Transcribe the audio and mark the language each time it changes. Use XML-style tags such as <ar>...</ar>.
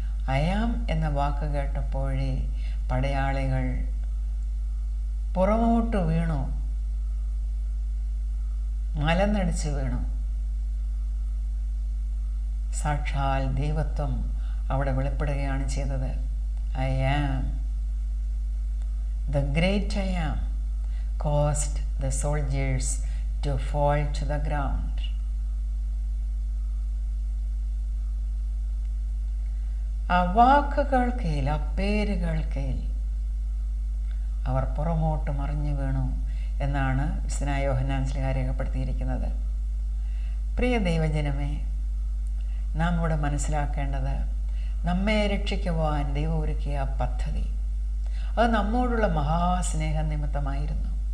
<ml>I am എന്ന വാക്ക് കേട്ടപ്പോഴേ പടയാളികൾ പുറമോട്ട് വീണു, മലനടിച്ച് വീണു. സാക്ഷാൽ ദൈവത്വം അവിടെ വെളിപ്പെടുകയാണ് ചെയ്തത്.</ml> <en>I am, the great I am, caused the soldiers to fall to the ground.</en> <ml>ആ വാക്കുകൾക്കേൽ, ആ പേരുകൾക്കേൽ അവർ പുറമോട്ട് മറിഞ്ഞു വീണു എന്നാണ് വിശുദ്ധനായ യോഹന്നാൻ ശ്ലീഹ രേഖപ്പെടുത്തിയിരിക്കുന്നത്. പ്രിയ ദൈവജനമേ, നാം ഇവിടെ മനസ്സിലാക്കേണ്ടത്, നമ്മെ രക്ഷിക്കുവാൻ ദൈവം ഒരുക്കിയ പദ്ധതി അത് നമ്മോടുള്ള മഹാസ്നേഹ നിമിത്തമായിരുന്നു.</ml>